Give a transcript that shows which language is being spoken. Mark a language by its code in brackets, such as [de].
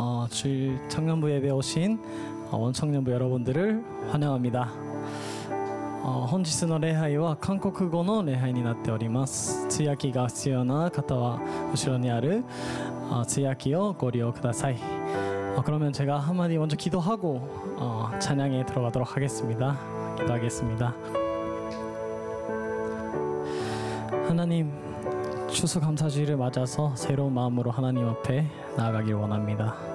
[ko] 주일 청년부 예배에 오신 원청년부 여러분들을 환영합니다. [ja] 本日の礼拝は韓国語の礼拝になっております。通訳が必要な方は後ろにある通訳をご利用ください. [ko] 그러면 제가 한마디 먼저 기도하고 찬양에 들어가도록 하겠습니다. 기도하겠습니다. 하나님, 추수감사주일을 맞아서 새로운 마음으로 하나님 앞에 나아가길 원합니다.